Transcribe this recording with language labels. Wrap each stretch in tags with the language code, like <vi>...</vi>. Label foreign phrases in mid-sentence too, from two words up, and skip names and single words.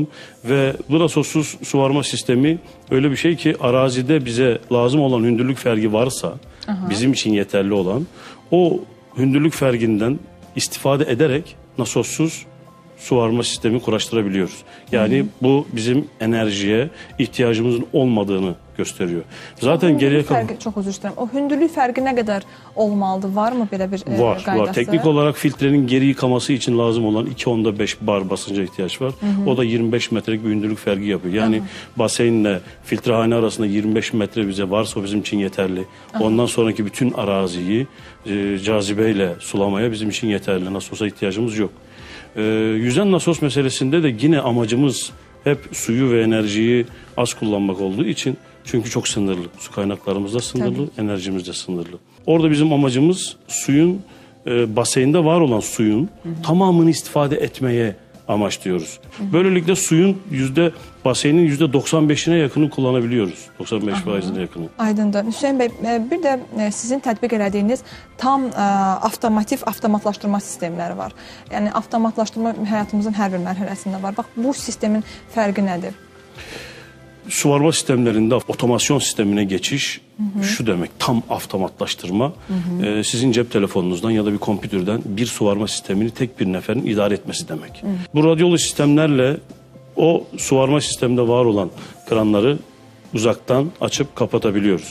<tr>Ve bu nasossuz suvarma sistemi öyle bir şey ki arazide bize lazım olan hündürlük fergi varsa bizim için yeterli olan o hündürlük ferginden istifade ederek nasossuz suvarma sistemi kuraştırabiliyoruz. Yani bu bizim enerjiye ihtiyacımızın olmadığını gösteriyor. Zaten geriye kalan... Çok özür dilerim.</tr> <az>O hündürlük fərqi nə qədər olmalıdır? Var mı belə bir qaydası? Var.</az> <tr>Teknik olarak filtrenin geri yıkaması için lazım olan 2.5 bar basınca ihtiyaç var. O da 25 metrelik bir hündürlük fergi yapıyor. Yani baseinle filtrehane arasında 25 metre bize varsa o bizim için yeterli. Ondan sonraki bütün araziyi cazibeyle sulamaya bizim için yeterli. Nasosa ihtiyacımız yok. Yüzen nasos meselesinde de yine amacımız hep suyu ve enerjiyi az kullanmak olduğu için çünkü çok sınırlı. Su kaynaklarımız da sınırlı, enerjimiz de sınırlı. Orada bizim amacımız suyun, baseyinde var olan suyun tamamını istifade etmeye amaçlıyoruz. Böylelikle suyun baseynin %95'ine yakını kullanabiliyoruz. 95%'ine yakını.</tr> <az>Aydındır. Hüseyin bəy, bir də sizin tətbiq elədiyiniz tam avtomatlaşdırma sistemləri var. Yəni avtomatlaşdırma həyatımızın hər bir mərhələsində var. Bax, bu sistemin fərqi nədir?</az> <tr>Suvarma sistemlerinde otomasyon sistemine geçiş şu demek, tam avtomatlaştırma. Sizin cep telefonunuzdan ya da bir kompütürden bir suvarma sistemini tek bir neferin idare etmesi demek. Bu radyolu sistemlerle o suvarma sisteminde var olan kranları uzaktan açıp kapatabiliyoruz.</tr>